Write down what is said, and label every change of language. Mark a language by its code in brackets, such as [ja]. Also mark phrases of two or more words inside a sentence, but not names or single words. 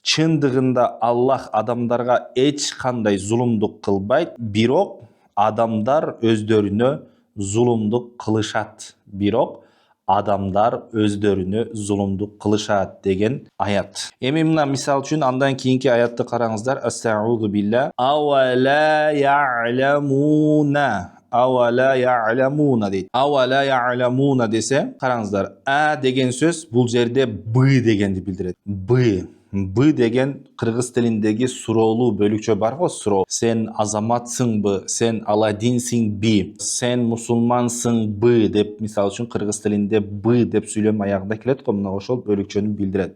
[ky] Чындыгында Аллах адамдарга эч кандай зулумдук кылбайт, бирок адамдар өздөрүнө зулумдук кылышат. Бирок адамдар өздөрүнө зулумдук кылышат деген аят. Эми мына мисал үчүн андан кийинки аятты караңыздар. [ar] أعوذ بالله. أفلا يعلمون. أفلا يعلمون [ky] дейт. [ar] أفلا يعلمون [ky] десе, караңыздар, а деген сөз бул жерде б дегенди билдирет. Б деген кыргыз тилиндеги суроолуу бөлүкчө бар го, суроо. Сен азаматсыңбы, сен аладинсиңби, сен мусулмансыңбы деп, мисал үчүн кыргыз тилинде б деп сүйлөм аягында келет го, мына ошол бөлүкчөнү билдирет.